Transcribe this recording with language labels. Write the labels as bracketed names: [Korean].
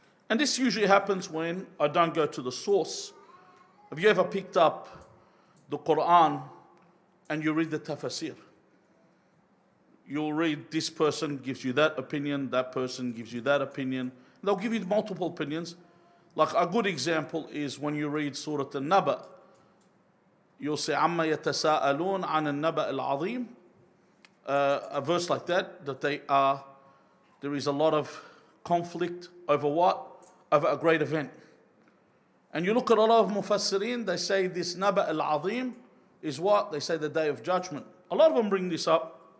[English] And this usually happens when I don't go to the source. Have you ever picked up the Quran and you read the tafsir? You'll read, this person gives you that opinion, that person gives you that opinion. They'll give you multiple opinions. Like a good example is when you read Surah An-Naba. You'll say, [Arabic] عَمَّا يَتَسَاءَلُونَ عَنِ النَّبَأِ الْعَظِيمِ. [English] A verse like that there is a lot of conflict over what? Over a great event. And you look at a lot of mufassirin, they say this Naba al-Azim is what? They say the Day of Judgment. A lot of them bring this up.